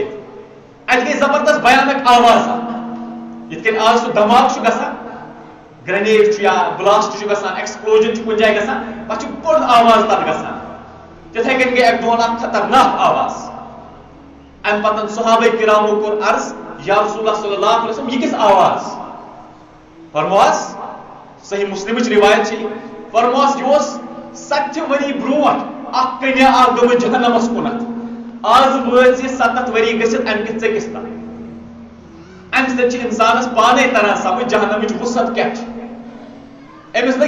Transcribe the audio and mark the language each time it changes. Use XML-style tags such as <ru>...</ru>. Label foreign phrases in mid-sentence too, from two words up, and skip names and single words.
<ks>اتہِ گٔے زبردست بیانک آواز یِتھ کٔنۍ آز سُہ دھماکہٕ چھُ گژھان گرینیڈ چھُ یا بلاسٹ چھُ گژھان ایکسپلوجن چھُ کُنہِ جایہِ گژھان پتہٕ چھُ بوٚڑ آواز تتھ گژھان تِتھے کٔنۍ گٔے اکہِ دۄہن اکھ خطرناک آواز امہِ پتہٕ صحابہ کرامو کوٚر عرض</ks> <ar>یا رسول اللہ صلی اللہ علیہ وسلم</ar> <ks>یہِ کِژھ آواز فرموہس صحیح مسلمٕچ روایت چھِ فرموہس یہِ اوس 70 ؤری برونٛٹھ اکھ کنیا اکھ گٔمٕژ جہنمس کُنتھ آز وٲژ یہِ 70 ؤری گٔژھِتھ امہِ کِس ژٔکِس تل امہِ سۭتۍ چھِ انسانس پانے تران سمجھ جہنمٕچ وُسعت کیاہ چھِ أمِس لٔگۍ</ks>